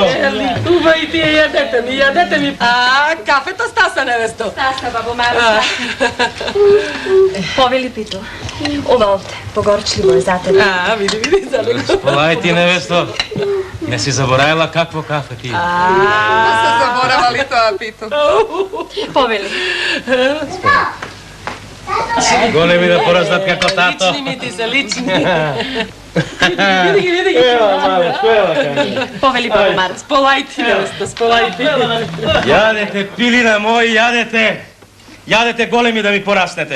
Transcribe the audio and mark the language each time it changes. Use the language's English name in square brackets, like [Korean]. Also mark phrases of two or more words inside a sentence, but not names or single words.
[Macedonian] Уба и тие, јадете ми. Кафето стаса, невесто. Стаса, бабо Маруса. Повели, Пито. Ова овде, погорчливо е за тебе. Види, за него. Сполај ти, невесто. Не си заборавила какво кафе ти. Да се заборавали то, Pito. Повели. Големи да пораснат како тато. Лични ми ти се, лични. Види ги. Ела, мале, што ела кажи? Повели, бабо Марус. Сполај ти, невесто, сполај ти. Јадете, пилина мој, јадете. Јадете големи да ми пораснете.